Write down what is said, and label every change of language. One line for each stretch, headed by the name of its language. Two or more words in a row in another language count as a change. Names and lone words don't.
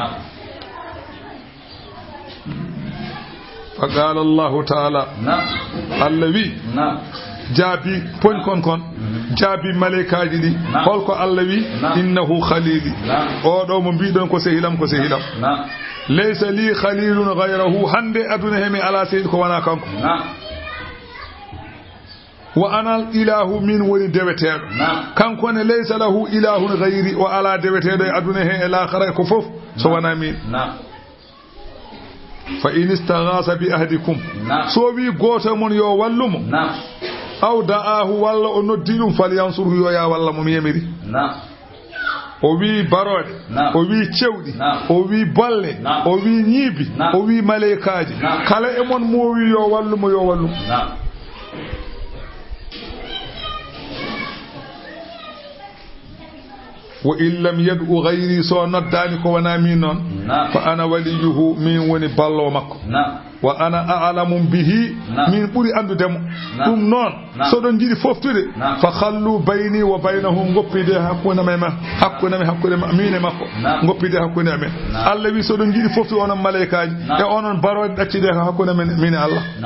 Arabic: fa qala Allahu ta'ala
Fula: Allah wi jaabi poñ kon jaabi malaikaji ɗi holko Allah wi
Arabic: innahu khalili
Fula: oɗo mo mbiɗon ko sehilam
Arabic: laysa li khalilun ghayruhu
Fula: hande aduna hemi ala sayyid ko wana kanko
Arabic: wa ana al ilahu
Fula: min woni dewetedo kanko ne
Arabic: laysa lahu ilahun ghayri wa ala
Fula: dewetedo aduna he
Arabic: ila khara
Fula: ko fof so wana min
Arabic: fa in istaghasa bi ahdikum
Fula: so wi goto mon yo wallumo
Arabic: aw da'ahu
Fula: walla o noddi dum falyansuru yo ya walla mo yemiri o wi barode o wi cewdi o wi balle o wi nyibi o wi malaikaji kala e mon mo wi yo wallumo
Arabic: wa in lam yad'u ghayri
Fula: so noddani ko wana min non
Arabic: fa ana waliyuhu
Fula: min woni ballo makko
Arabic: wa ana a'lamu bihi
Fula: min buri andudemo dum non so don jidi foftude
Arabic: fa khallu bayni wa baynahum
Fula: goppide hakkunde min makko goppide hakkunde amen Allah wi so don jidi foftu onon malaikaji e onon barode daccide hakkunde min Allah